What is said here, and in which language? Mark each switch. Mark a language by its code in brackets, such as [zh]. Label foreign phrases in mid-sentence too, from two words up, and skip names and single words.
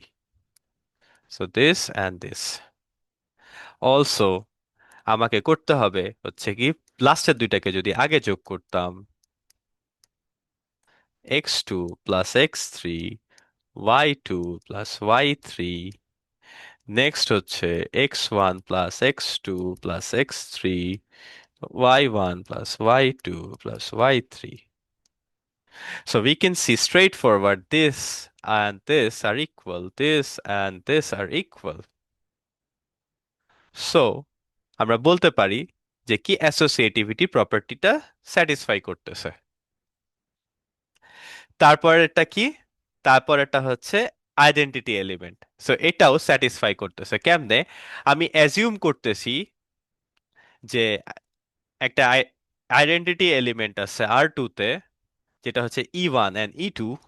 [en] so this and this. [bn] অলসো আমাকে করতে হবে হচ্ছে কি লাস্টের দুইটাকে যদি আগে যোগ করতাম, x2 প্লাস x3 y2 প্লাস y3, নেক্সট হচ্ছে x1 প্লাস x2 প্লাস x3 [en] y1 plus y2 plus y3. So we can see straightforward this and this are equal, this and this are equal. [bn] So আমরা বলতে পারি যে কি অ্যাসোসিয়েটিভিটি প্রপার্টিটা স্যাটিসফাই করতেছে। তারপরেরটা কি, তারপরেরটা হচ্ছে [en] identity element. [bn] সো এটাও স্যাটিসফাই করতেছে কেমনে? আমি অ্যাজিউম করতেছি যে একটা [en] identity element [bn] আছে R2 তে, যেটা হচ্ছে E1 and E2।